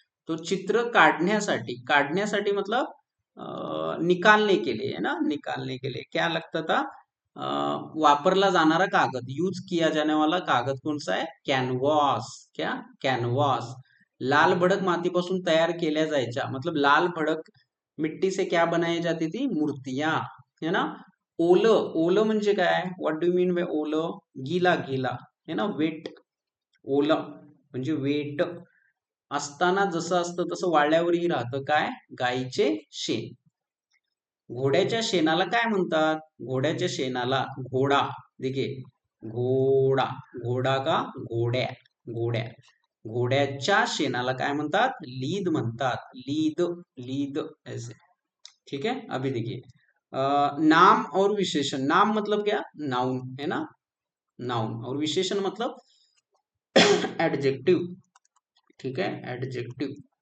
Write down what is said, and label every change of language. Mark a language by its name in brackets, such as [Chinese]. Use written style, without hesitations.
[Marathi] तो चित्र काढण्यासाठी, काढण्यासाठी [Hindi] मतलब निकालने के लिए, है ना, निकालने के लिए क्या लगता था? [Marathi] वापरला जाणारा कागद, [Hindi] यूज किया जाने वाला कागद कौन सा है? कैनवास, क्या? कैनवास। [Marathi] लाल भडक मातीपासून तयार केल्या जायच्या, [Hindi] मतलब लाल भडक मिट्टी से क्या बनाई जाती थी? मूर्तियां, है ना। [Marathi] ओलं, ओलं म्हणजे काय? [English] What do mean by ओलं? [Hindi] गीला, गीला, है ना, वेट। [Marathi] ओलं म्हणजे वेट असताना जसं असतं तसं वाळल्यावरही राहतं, काय? गाईचे शेण। घोड्याच्या शेणाला काय म्हणतात? घोड्याच्या शेणाला घोडा, देखिए, घोडा, घोडा का घोड्या, घोड्या, घोड्याच्या शेणाला काय म्हणतात? लीद म्हणतात, लीद, लीद [Hindi] ऐसे, ठीक है। अभी देखिए, नाम और विशेषण, नाम मतलब क्या? नाउन, है ना, नाउन। और विशेषण मतलब एडजेक्टिव, ठीक है, एडजेक्टिव।